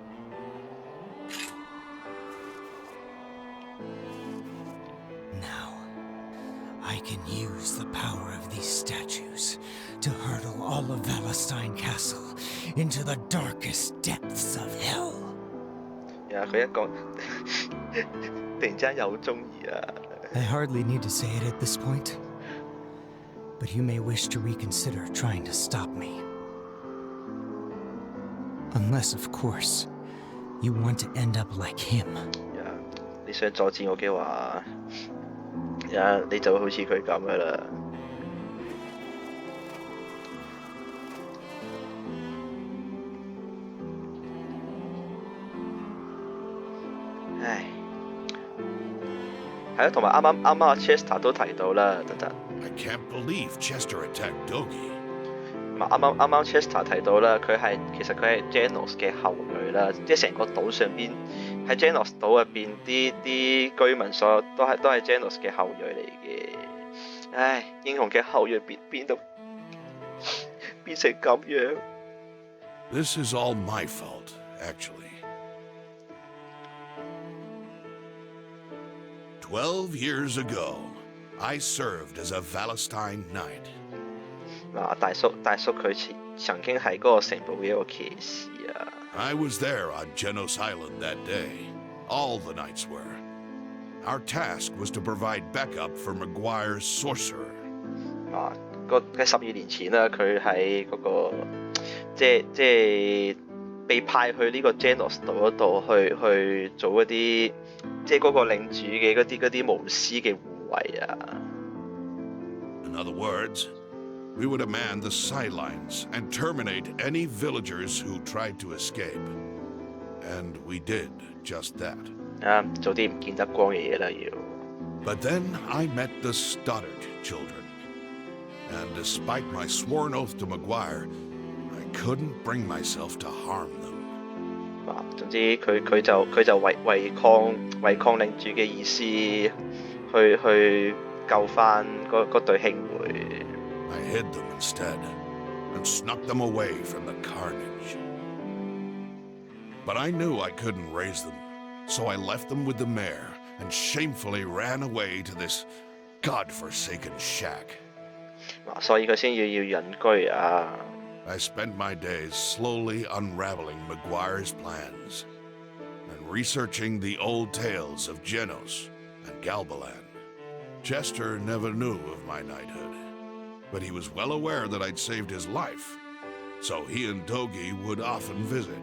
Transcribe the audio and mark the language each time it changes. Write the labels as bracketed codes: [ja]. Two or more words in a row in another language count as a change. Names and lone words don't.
[en] Now, I can use the power of these statues to hurtle all of Valestein Castle into the darkest depths of hell. [yue] 佢一講突然之間又好中意啊！ [en] I hardly need to say it at this point, but you may wish to reconsider trying to stop me. Unless, of course, you want to end up like him. [yue] 你想阻止我嘅話，你就會好似佢咁噶啦。唉，係啊，同埋啱阿 Chester 都提到啦，等。 [en] I can't believe Chester attacked Dogi. [yue] 啱 Chester 提到啦，其實佢係 Genos 嘅後裔啦，即係成個島上邊喺 Genos 島入邊啲居民都係 Genos 嘅後裔嚟嘅。唉，英雄嘅後裔變成咁樣。 [en] This is all my fault, actually. 12 years ago, I served as a Valestein knight. [yue] 大叔佢曾經係嗰個城堡嘅一個騎士啊。 [en] I was there on Genos Island that day. All the knights were. Our task was to provide backup for Maguire's sorcerer. [yue] 喺12年前啦，佢喺嗰個即係被派去呢個 Genos 島嗰度去做一啲即係嗰個領主嘅嗰啲巫師嘅護衛啊。 [en] In other words, we would man the sidelines and terminate any villagers who tried to escape. And we did just that. [yue] 做啲唔見得光嘅嘢啦要。 [en] But then I met the Stoddard children. And despite my sworn oath to Maguire, I couldn't bring myself to harm them. [yue] 總之佢就違抗領主嘅意思，去救翻嗰對兄妹。 [en] I hid them instead, and snuck them away from the carnage. But I knew I couldn't raise them, so I left them with the mayor, and shamefully ran away to this godforsaken shack. [yue] 所以佢先要隱居啊。 [en] I spent my days slowly unraveling Maguire's plans, and researching the old tales of Genos and Galbalan. Chester never knew of my knighthood, but he was well aware that I'd saved his life, so he and Dogi would often visit.